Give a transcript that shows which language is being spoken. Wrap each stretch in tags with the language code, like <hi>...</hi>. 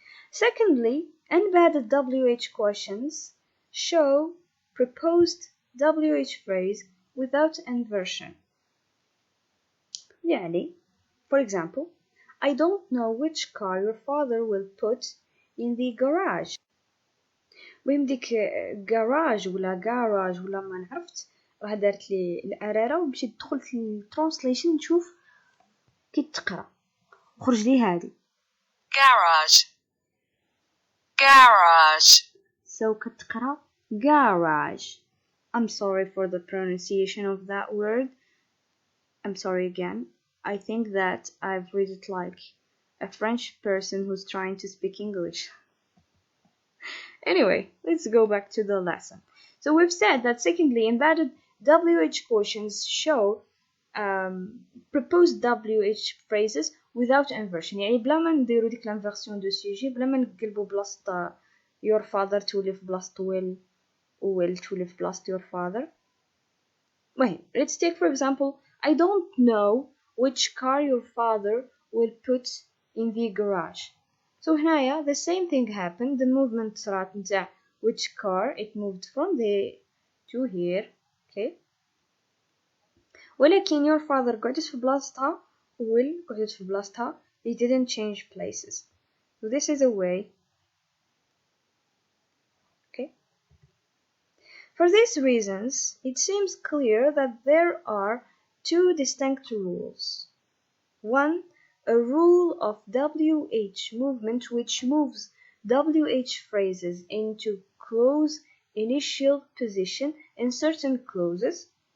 <en>Secondly, embedded WH questions show proposed WH phrase without inversion.</en> <ar>يعني,</ar> <en>for example, I don't know which car your father will put in the garage.</en> <ar>المهم ديك garage ولا ما نعرفت راه دارت لي الاراره ومشيت دخلت للترانسليشن نشوف كي تقرا خرج لي هذه garage so كتقرا garage.</ar> <en>I'm sorry for the pronunciation of that word. I'm sorry again. I think that I've read it like a French person who's trying to speak English. Anyway, let's go back to the lesson. So we've said that secondly, embedded WH questions show proposed WH phrases without inversion.</en> <ar>يعني بلا ما نديرو ديك</ar> <fr>l'inversion de sujet</fr> <ar>بلا ما نقلبو بلاصة your father تولي في بلاصة will و will تولي في بلاصة your father.</ar> <en>Wait, let's take for example, I don't know which car your father will put in the garage. So هنايا the same thing happened. The movement</en> <ar>صارت نتاع</ar> <en>which car, it moved from there to here. Okay.</en> <ar>ولكن</ar> <en>your father</en> <ar>قعدت في بلاصتها will قعدت في بلاصتها.</ar> <en>They didn't change places. So this is a way. Okay. For these reasons, it seems clear that there are two distinct rules. One, a rule of WH movement which moves WH phrases into clause initial position in certain clauses.</en>